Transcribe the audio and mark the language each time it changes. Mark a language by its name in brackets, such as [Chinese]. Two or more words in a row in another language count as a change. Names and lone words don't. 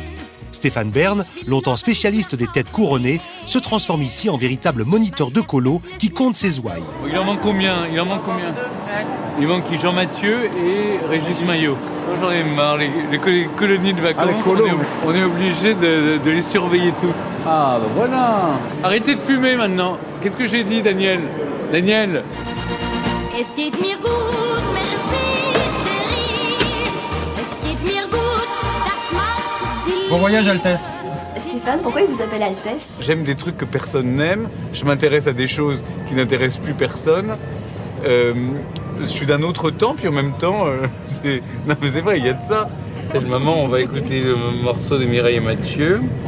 [French] Stéphane Bern, longtemps spécialiste des têtes couronnées, se transforme ici en véritable moniteur de colo qui compte ses ouailles. Il en manque combien? Il manque Jean-Mathieu et Régis Maillot. J'en ai marre, les colonies de vacances, on est obligé de les surveiller toutes. Ah, bah voilà. Arrêtez de fumer maintenant. Qu'est-ce que j'ai dit, Daniel? Daniel. [German] Es geht mir gut, [French] merci chérie. [German] Es geht mir gut, das macht die... [French] Bon voyage, Altesse. Stéphane, pourquoi il vous appelle Altesse? J'aime des trucs que personne n'aime. Je m'intéresse à des choses qui n'intéressent plus personne. Je suis d'un autre temps, puis en même temps, non mais c'est vrai, il y a de ça. C'est le moment où on va écouter le morceau de Mireille et Mathieu.